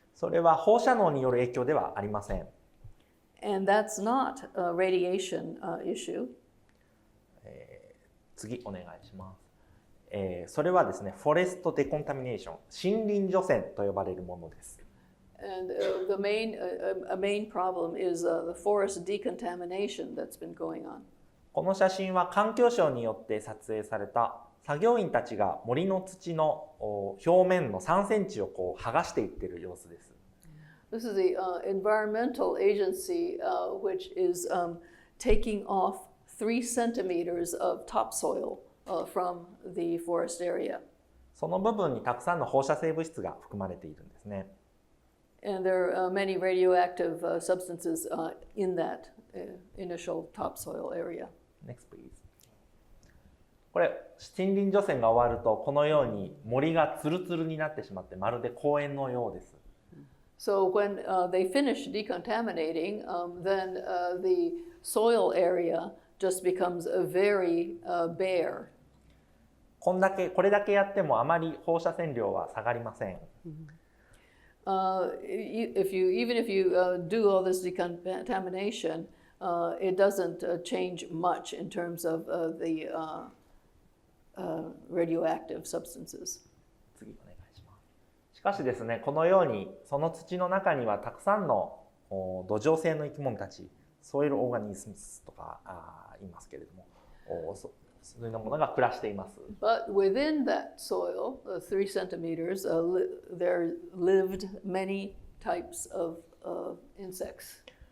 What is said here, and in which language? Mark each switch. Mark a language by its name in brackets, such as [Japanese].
[Japanese] それは放射能による影響ではありません。 [English] And that's not a radiation issue. [Japanese] 次お願いします。それはですね、フォレストデコンタミネーション、森林除染と呼ばれるものです。 [English] And a main problem is the forest decontamination that's been going on. [Japanese] この写真は環境省によって撮影された作業員たちが森の土の表面の3センチをこう剥がしていっている様子です。 [English] This is the environmental agency which is taking off 3 centimeters of topsoil from the forest area. [Japanese] その部分にたくさんの放射性物質が含まれているんですね。 [English] And there are many radioactive substances in that initial topsoil area. Next, please. [Japanese] これ森林除染が終わるとこのように森がツルツルになってしまってまるで公園のようです。 [English] So when they finish decontaminating, then the soil area just becomes very bare. [Japanese] これだけやってもあまり放射線量は下がりません。 [English] Even if you do all this decontamination, it doesn't change much in terms of the radioactive substances. [Japanese] 次お願いします。しかしですね、このようにその土の中にはたくさんの土壌性の生き物たち、ソイルオーガニズムスとか言いますけれども、そういうものが暮らしています。 [English] But within that soil, 3 centimeters, there lived many types of insects.